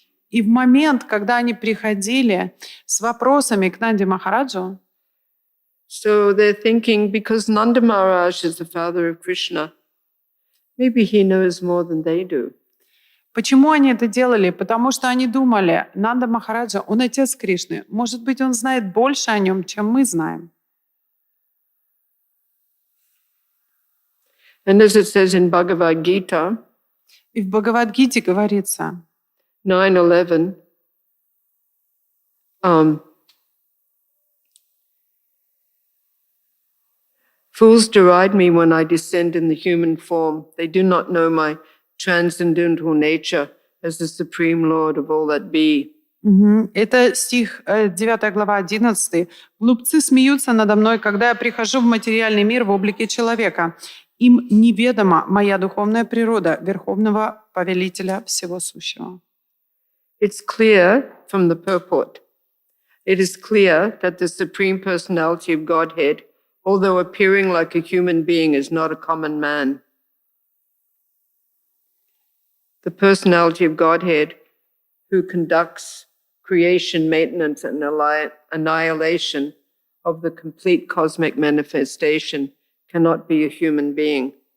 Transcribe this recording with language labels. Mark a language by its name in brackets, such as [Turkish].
[Russian] И в момент, когда они приходили с вопросами к Нанде Махараджу, [English] so they're thinking, because Nanda Maharaj is the father of Krishna, maybe he knows more than they do. [Russian] почему они это делали? Потому что они думали, Нанда Махараджа, он отец Кришны. Может быть, он знает больше о нем, чем мы знаем. [English] And as it says in Bhagavad Gita, [Russian] И в Бхагавад-гите говорится, [English] 9:11, fools deride me when I descend in the human form. They do not know my transcendental nature as the supreme Lord of all that be. [Russian] Это стих 9 глава 11. «Глупцы смеются надо мной, когда я прихожу в материальный мир в облике человека. Им неведома моя духовная природа, верховного повелителя всего сущего». [English] It's clear from the purport. It is clear that the Supreme Personality of Godhead, although appearing like a human being, is not a common man. The Personality of Godhead, who conducts creation, maintenance, and annihilation of the complete cosmic manifestation, cannot be a human being.